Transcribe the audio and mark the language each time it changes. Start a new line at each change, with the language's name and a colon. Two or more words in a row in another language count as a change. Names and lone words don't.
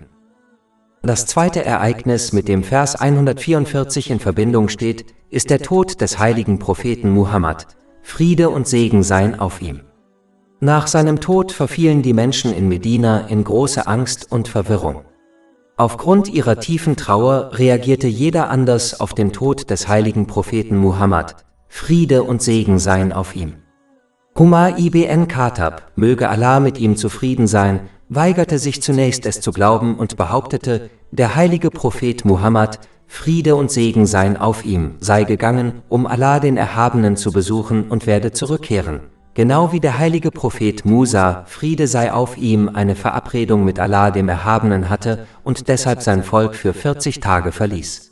German: Das zweite Ereignis, mit dem Vers 144 in Verbindung steht, ist der Tod des heiligen Propheten Muhammad, Friede und Segen seien auf ihm. Nach seinem Tod verfielen die Menschen in Medina in große Angst und Verwirrung. Aufgrund ihrer tiefen Trauer reagierte jeder anders auf den Tod des heiligen Propheten Muhammad, Friede und Segen seien auf ihm. Umar ibn Khattab, möge Allah mit ihm zufrieden sein, weigerte sich zunächst es zu glauben und behauptete, der heilige Prophet Muhammad, Friede und Segen seien auf ihm, sei gegangen, um Allah den Erhabenen zu besuchen und werde zurückkehren. Genau wie der heilige Prophet Musa, Friede sei auf ihm, eine Verabredung mit Allah dem Erhabenen hatte und deshalb sein Volk für 40 Tage verließ.